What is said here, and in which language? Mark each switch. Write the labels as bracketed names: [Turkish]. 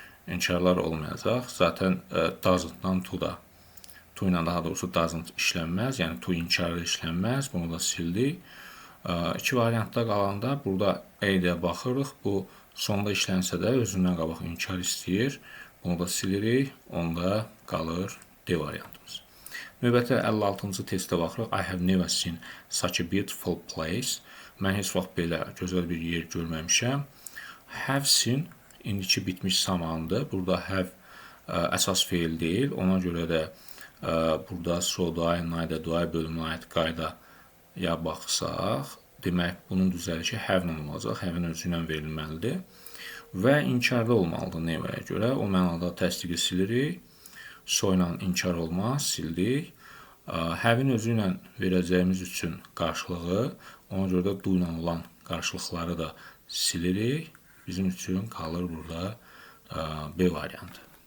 [Azerbaijani] İnkarlar olmayacaq. Zaten doesn't-dan to da, to ilə daha doğrusu doesn't işlənməz. Yəni to inkarı işlənməz. Bunu da sildik. İki variantda qalanda burada A-də baxırıq. Bu sonda işlənsə də özündən qabaq inkar istəyir. Bunu da silirik. Onda qalır D variantımız. Növbəti 56-cı testə baxırıq. [English] I have never seen such a beautiful place. [Azerbaijani] Mən heç vaxt belə gözəl bir yer görməmişəm. Have seen indiki bitmiş zamandır. Burada have əsas feil deyil. Ona görə də burada [English] so do I, neither do I [Azerbaijani] bölümünə aid qaydaya baxsaq, demək bunun düzəlişi have-lə olacaq. Have-in özü ilə verilməlidir. Və inkarda olmalıdır neverə görə. O mənada təsdiqi silirik. So ilə inkar olmaz, sildik. Have-in özü ilə verəcəyimiz üçün qarşılığı, ona görə də do ilə olan qarşılıqları da silirik. Bizim üçün qalır burada B variantı.